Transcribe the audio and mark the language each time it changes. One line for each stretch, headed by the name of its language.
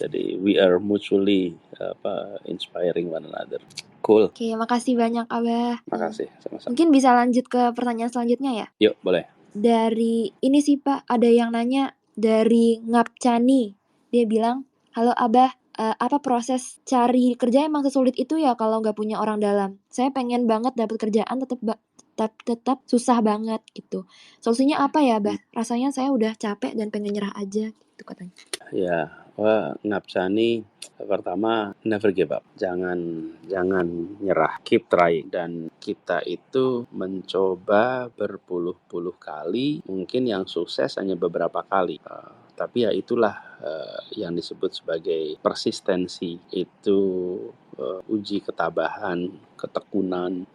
English: Jadi we are mutually inspiring one another. Cool.
Indonesian: Oke, makasih banyak Abah. Makasih, sama-sama. Mungkin bisa lanjut ke pertanyaan selanjutnya ya? Yuk, boleh. Dari ini sih Pak, ada yang nanya dari Ngapcani. Dia bilang, halo Abah, apa proses cari kerja emang sesulit itu ya kalau nggak punya orang dalam? Saya pengen banget dapat kerjaan tetap susah banget gitu. Solusinya apa ya, Bah? Rasanya saya udah capek dan pengen nyerah aja gitu katanya. Ya, Ngapsani pertama
English: never give up.
Indonesian: Jangan nyerah,
English: keep trying.
Indonesian: Dan kita itu mencoba berpuluh-puluh kali, mungkin yang sukses hanya beberapa kali. Tapi ya itulah yang disebut sebagai persistensi. Itu uji ketabahan, ketekunan.